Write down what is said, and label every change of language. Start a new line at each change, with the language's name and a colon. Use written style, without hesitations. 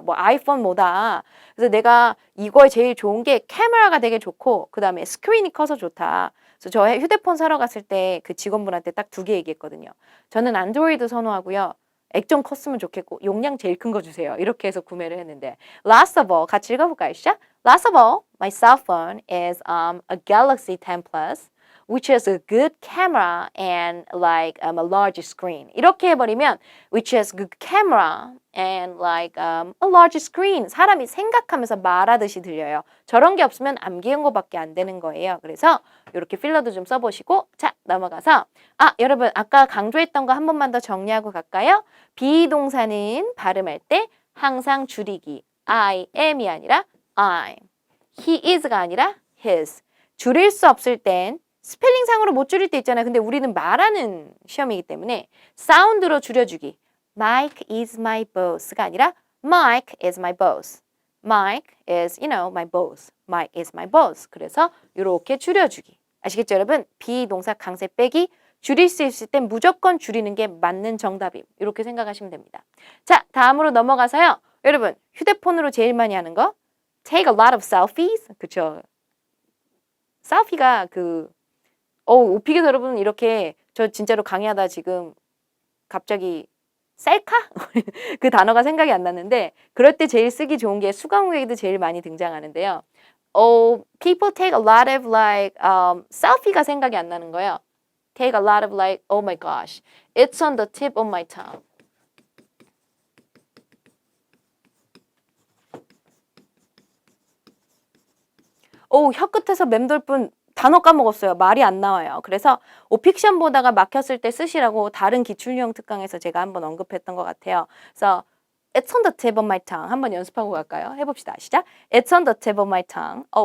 Korean: 뭐 아이폰 뭐다. 그래서 내가 이거에 제일 좋은 게 카메라가 되게 좋고 그 다음에 스크린이 커서 좋다. 그래서 저 휴대폰 사러 갔을 때 그 직원분한테 딱 2개 얘기했거든요. 저는 안드로이드 선호하고요. 액정 컸으면 좋겠고 용량 제일 큰 거 주세요. 이렇게 해서 구매를 했는데
English: Last of all,
Korean: 같이 읽어볼까요? 시작!
English: Last of all, my cell phone is a Galaxy 10 Plus, which has a good camera and like a large screen.
Korean: 이렇게 해버리면
English: which has good camera and like a large screen.
Korean: 사람이 생각하면서 말하듯이 들려요. 저런 게 없으면 암기행고밖에 안 되는 거예요. 그래서 이렇게 필러도 좀 써보시고 자 넘어가서 여러분 아까 강조했던 거 한 번만 더 정리하고 갈까요? 비동사는 발음할 때 항상 줄이기 I am이 아니라 I'm.
English: He is가 아니라 his.
Korean: 줄일 수 없을 땐 스펠링상으로 못 줄일 때 있잖아요. 근데 우리는 말하는 시험이기 때문에 사운드로 줄여주기.
English: Mike is my boss가 아니라 Mike is my boss. Mike is, you know, my boss. Mike is my boss.
Korean: 그래서 이렇게 줄여주기. 아시겠죠, 여러분? 비동사 강세 빼기. 줄일 수 있을 땐 무조건 줄이는 게 맞는 정답임. 이렇게 생각하시면 됩니다. 자, 다음으로 넘어가서요. 여러분, 휴대폰으로 제일 많이 하는 거
English: take a lot of selfies.
Korean: 그쵸? 셀피가 오픽에서 여러분 이렇게 저 진짜로 강의하다 지금 갑자기 셀카? 그 단어가 생각이 안 났는데 그럴 때 제일 쓰기 좋은 게 수강후에도 제일 많이 등장하는데요.
English: People take a lot of like selfie가
Korean: 생각이 안 나는 거예요.
English: Take a lot of like, oh my gosh, it's on the tip of my tongue.
Korean: 혀 끝에서 맴돌 뿐 단어 까먹었어요. 말이 안 나와요. 그래서 오픽션 보다가 막혔을 때 쓰시라고 다른 기출유형 특강에서 제가 한번 언급했던 것 같아요. 그래서
English: It's on the tip of my tongue.
Korean: 한번 연습하고 갈까요? 해봅시다. 시작.
English: It's on the tip of my tongue.